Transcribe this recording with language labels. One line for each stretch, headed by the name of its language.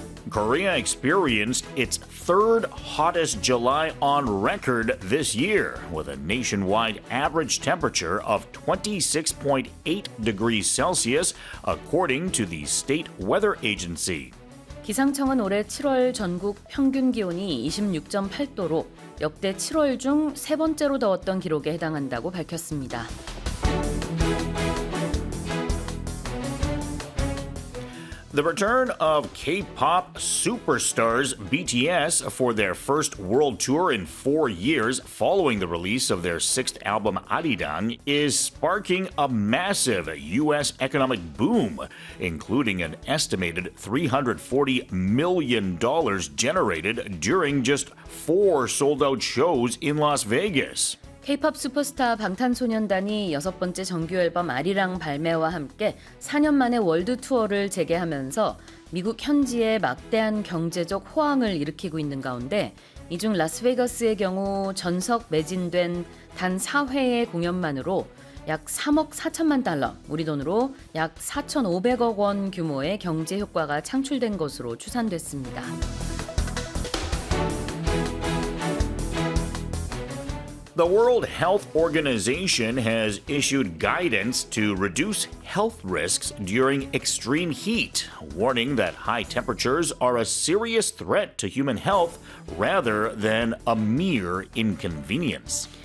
English: Korea experienced its third hottest July on record this year, with a nationwide average temperature of 26.8 degrees Celsius, according to the State Weather Agency.
Korean: 기상청은 올해 7월 전국 평균 기온이 26.8도로 역대 7월 중 세 번째로 더웠던 기록에 해당한다고 밝혔습니다.
English: The return of K-pop superstars BTS for their first world tour in 4 years following the release of their sixth album Arirang is sparking a massive U.S. economic boom, including an estimated $340 million generated during just 4 sold-out shows in Las Vegas.
Korean: K-pop 슈퍼스타 방탄소년단이 여섯 번째 정규 앨범 아리랑 발매와 함께 4년 만에 월드 투어를 재개하면서 미국 현지에 막대한 경제적 호황을 일으키고 있는 가운데 이 중 라스베이거스의 경우 전석 매진된 단 4회의 공연만으로 약 3억 4천만 달러, 우리 돈으로 약 4,500억 원 규모의 경제 효과가 창출된 것으로 추산됐습니다.
English: The World Health Organization has issued guidance to reduce health risks during extreme heat, warning that high temperatures are a serious threat to human health rather than a mere inconvenience.